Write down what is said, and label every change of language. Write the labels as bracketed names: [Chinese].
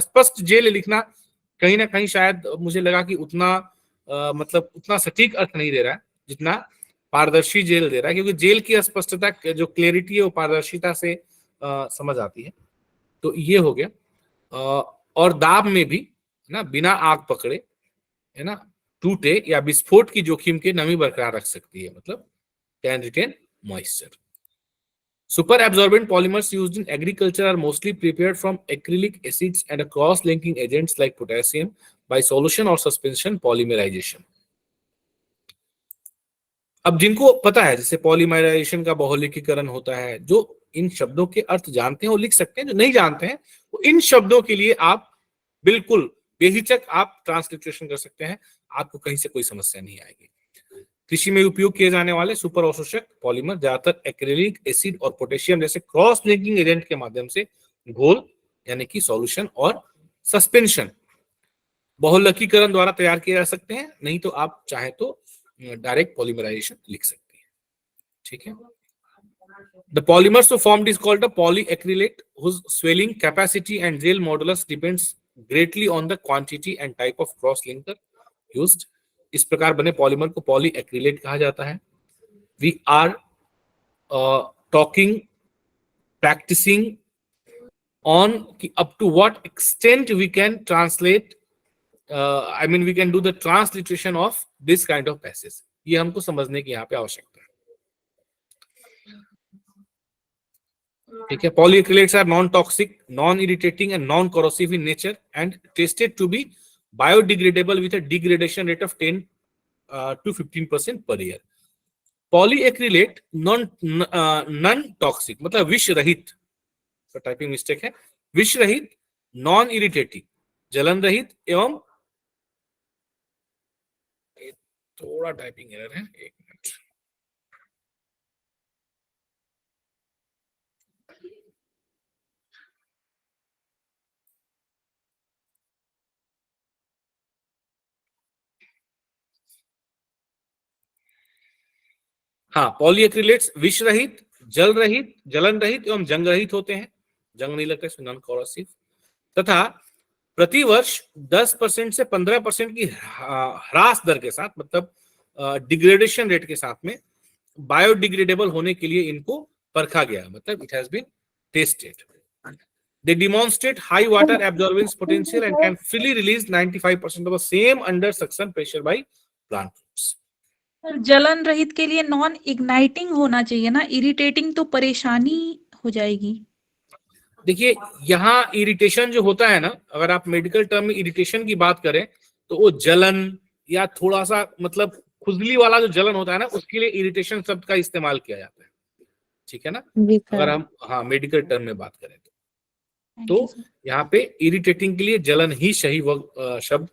[Hindi] स्पष्ट जेल लिखना कहीं ना कहीं शायद मुझे लगा कि उतना मतलब उतना सटीक अर्थ नहीं दे रहा है जितना पारदर्शी जेल दे रहा है, क्योंकि जेल की स्पष्टता, जो क्लियरिटी है, वो पारदर्शिता से समझ आती है। तो ये हो गया। और दाब में भी ना, बिना आग पकड़े, है ना, टूटे या विस्फोट की जोखिम के नमी बरकरार रख सकती है, मतलब [English] Can retain moisture. Super absorbent polymers used in agriculture are mostly prepared from acrylic acids and cross-linking agents like potassium by solution or suspension polymerization. [Hindi] अब जिनको पता है, जैसे पॉलीमराइजेशन का बहुलकीकरण होता है, जो इन शब्दों के अर्थ जानते हैं वो लिख सकते हैं, जो नहीं जानते हैं वो इन शब्दों के लिए आप बिल्कुल बेहिचक आप ट्रांसलिटरेशन कर सकते हैं, आपको कहीं से कोई समस्या नहीं आएगी। कृषि में उपयोग किए जाने वाले सुपर अवशोषक पॉलीमर ज्यादातर एक्रिलिक एसिड और पोटेशियम जैसे क्रॉस लिंकिंग एजेंट के माध्यम से घोल यानी कि सॉल्यूशन और सस्पेंशन बहुलकीकरण द्वारा तैयार किए जा सकते हैं, नहीं तो आप चाहे तो डायरेक्ट पॉलीमराइजेशन लिख सकते हैं। ठीक है। [English] The polymers so formed is called a polyacrylate whose swelling capacity and gel modulus depends greatly on the quantity and type of cross linker used. [Hindi] इस प्रकार बने पॉलीमर को पॉलीएक्रिलेट कहा जाता है। [English] We are talking, practising on कि up to what extent we can translate, I mean we can do the transliteration of this kind of passage. [Hindi] ये हमको समझने की यहाँ पे आवश्यकता है। ठीक है। [English] Polyacrylates are non toxic, non irritating and non corrosive in nature and tested to be biodegradable with a degradation rate of 10 to 15% per year. [Hindi] Polyacrylate non toxic मतलब विष रहित, तो टाइपिंग मिस्टेक है, विष रहित, नॉन इरिटेटिंग जलन रहित एवं, थोड़ा टाइपिंग एरर है, एक मिनट, हाँ, पॉलीएक्रिलेट्स विष रहित, जल रहित, जलन रहित एवं जंग रहित होते हैं, जंग नहीं लगता इसमें, नॉन कोरोसिव, तथा प्रतिवर्ष 10% से 15% की ह्रास दर के साथ, मतलब डिग्रेडेशन रेट के साथ में बायोडिग्रेडेबल होने के लिए इनको परखा गया, मतलब [English] It has been tested. They demonstrate high water absorbance potential and can freely release 95% of the same under suction pressure by plant roots. [Hindi] Sir जलन रहित के लिए नॉन इग्नाइटिंग होना चाहिए ना, इरिटेटिंग तो परेशानी हो जाएगी. देखिए यहाँ इरिटेशन जो होता है ना, अगर आप मेडिकल टर्म में इरिटेशन की बात करें तो वो जलन या थोड़ा सा मतलब खुजली वाला जो जलन होता है ना, उसके लिए इरिटेशन शब्द का इस्तेमाल किया जाता है, ठीक है ना, अगर हम हाँ मेडिकल टर्म में बात करें तो यहाँ पे इरिटेटिंग के लिए जलन ही सही शब्द